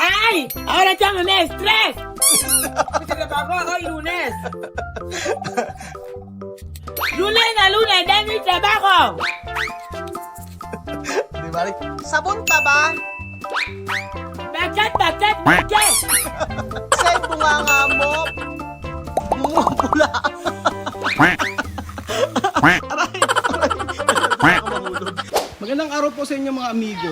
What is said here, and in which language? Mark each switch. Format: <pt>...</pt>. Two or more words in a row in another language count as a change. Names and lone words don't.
<es>¡Ay! Ahora llámame estrés. Se le pagó hoy lunes. Lunes a lunes, de mi trabajo.</es> <tl>Di ba? Sabon ka ba? Bakit? Say, bunganga mo. Bungo pula. Magandang araw po sa inyo mga amigo.</tl>